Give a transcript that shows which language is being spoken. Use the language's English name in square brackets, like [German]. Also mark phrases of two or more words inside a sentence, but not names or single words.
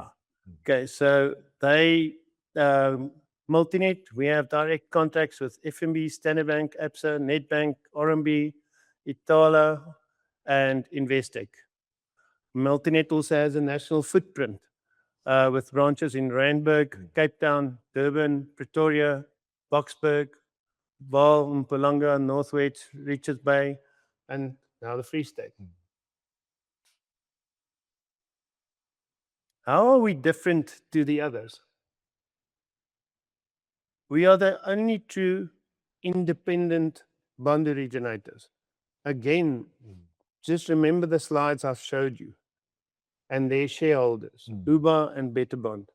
[English] Okay, so they, MultiNET, we have direct contacts with FNB, Standard Bank, Absa, Nedbank, RMB, Itala, and Investec. MultiNET also has a national footprint with branches in Randburg, Cape Town, Durban, Pretoria, Boksburg, Vaal, Mpumalanga, Northwest, Richards Bay, and now the Free State. How are we different to the others? We are the only true independent bond originators. Again, just remember the slides I've showed you and their shareholders, Uber and Betterbond.